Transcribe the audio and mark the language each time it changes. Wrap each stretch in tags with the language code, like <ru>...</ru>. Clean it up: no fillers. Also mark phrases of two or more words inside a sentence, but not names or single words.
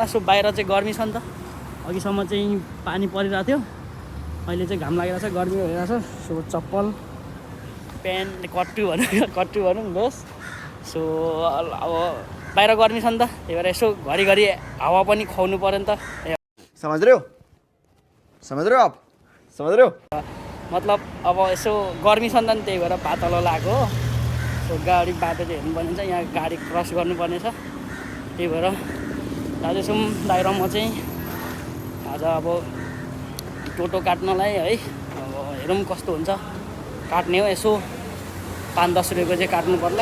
<ne>सो बाहिर चाहिँ गर्मी छ नि त, अघिसम्म चाहिँ पानी परिरहेको थियो, अहिले चाहिँ घाम लागिरहेको छ, गर्मी भइरहेको छ। सो चप्पल प्यान्ट कट्टु भनौँ होस्। सो अब बाहिर गर्मी छ नि त, त्यही भएर यसो घरिघरि हावा पनि खुवाउनु पऱ्यो नि त।</ne> <hi>समझ रहे हो आप समझ रहे हो</hi> <ne>मतलब अब यसो गर्मी छ नि त, त्यही भएर पातलो लागेको हो। सो गाडी बाटो चाहिँ हेर्नुपर्ने छ, यहाँ गाडी क्रस गर्नुपर्ने छ। त्यही भएर जाँदैछौँ दाइ र म चाहिँ आज अब टोटो काट्नलाई है। अब हेरौँ कस्तो हुन्छ, काट्ने हो यसो 5-10 रुपियाँको चाहिँ काट्नु पर्ला।</ne>